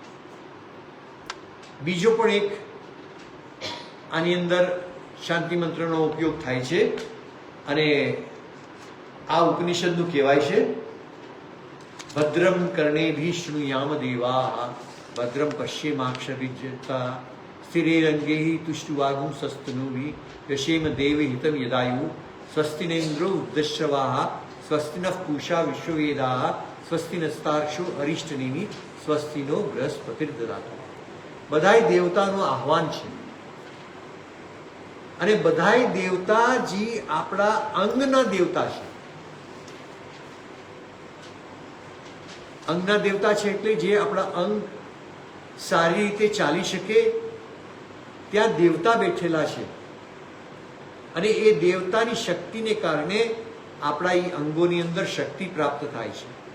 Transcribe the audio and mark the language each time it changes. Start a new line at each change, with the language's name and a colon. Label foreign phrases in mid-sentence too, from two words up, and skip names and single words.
Gujarati: બીજો પણ એક આની અંદર શાંતિ મંત્રનો ઉપયોગ થાય છે અને આ ઉપનિષદનું કહેવાય છે,
Sanskrit: भद्रम कर्णेभिः शृणुयाम देवाः भद्रम पश्येमाक्षभिज्यता स्थिरेरंगैः तुष्टुवागुंसस्तनूभिः यशेम देवी हितं यदायु स्वस्ति न इंद्रो वृद्धश्रवाः स्वस्ति नः पूषा विश्ववेदाः स्वस्ति नस्तार्क्ष्यो अरिष्टनेमिः स्वस्ति नो बृहस्पतिर्ददातु.
Gujarati: બધાય દેવતાનું આહવાન છે અને બધાય દેવતાજી આપણા અંગના દેવતા છે. અંગના દેવતા છે એટલે જે આપણા અંગ સારી રીતે ચાલી શકે ત્યાં દેવતા બેઠેલા છે અને એ દેવતાની શક્તિને કારણે આપણા એ અંગોની અંદર શક્તિ પ્રાપ્ત થાય છે